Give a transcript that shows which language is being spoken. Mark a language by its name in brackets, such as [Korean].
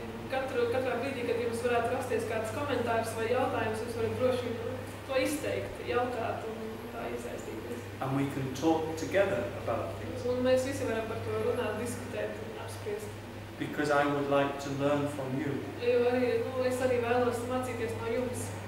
[Latvian] Katrā brīdī, kad jums varētu rasties kāds komentārs vai jautājums, jūs varat droši to izteikt, jautāt un tā iesaistīties. [English] And we can talk together about things. [Latvian] Un mēs visi varam par to runāt, diskutēt un apspriest. [English] Because I would like to learn from you. [Latvian] Jo es arī vēlos mācīties no jums.